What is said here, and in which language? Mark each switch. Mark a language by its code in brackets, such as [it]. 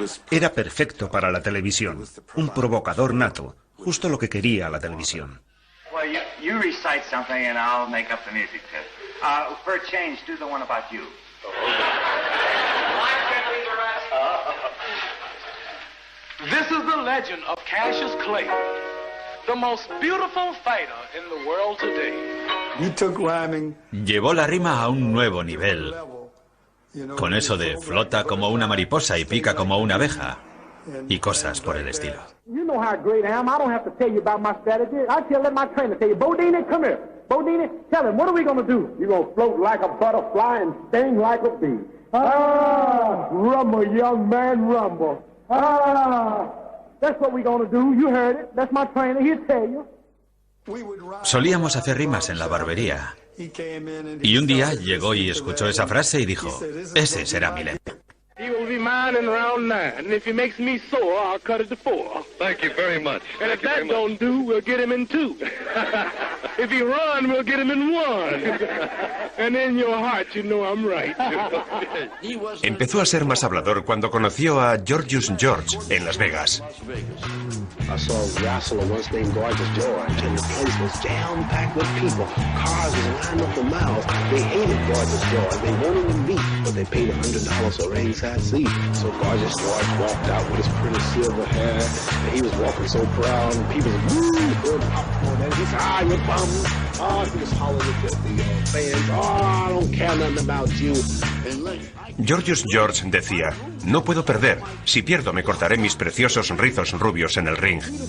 [es] Era perfecto para la televisión, un provocador nato, justo lo que quería la televisión. [en] Well, you recite something and I'll make up the music to it. For a change, do the one about you. This is the legend of Cassius Clay, the most beautiful fighter in the world today. You took rhyming. [es] Llevó la rima a un nuevo nivel. Con eso de flota como una mariposa y pica como una abeja. Y cosas por el estilo. [en] You know how great I am. I don't have to tell you about my strategy. I tell let my trainer tell you. Bodine, come here. Bodine, tell him, what are we going to do? You're going to float like a butterfly and sting like a bee. Ah, rumble, young man, rumble. Ah, that's what we're going to do. You heard it. That's my trainer. He'll tell you. [es] Solíamos hacer rimas en la barbería. Y un día llegó y escuchó esa frase y dijo, ese será mi lema. [en] He will be mine in round 9, and if he makes me sore, I'll cut it to 4. Thank you very much. And if that don't do, we'll get him in 2. If he run, we'll get him in 1. And in your heart, you know I'm right. [es] Empezó a ser más hablador cuando conoció a Georgius George en Las Vegas. [en] I saw a wrestler once named Gorgeous George, and the place was jam-packed with people. Cars was lined up for miles. They hated Gorgeous George. They wanted to meet, but they paid $100 for ringside seat. So Gorgeous George walked out with his pretty silver hair, and he was walking so proud, and people was woo, throwing popcorn at him. He said, you bums. He was hollering at the fans. I don't care nothing about you. And [es] Georgius George decía, no puedo perder. Si pierdo me cortaré mis preciosos rizos rubios en el ring.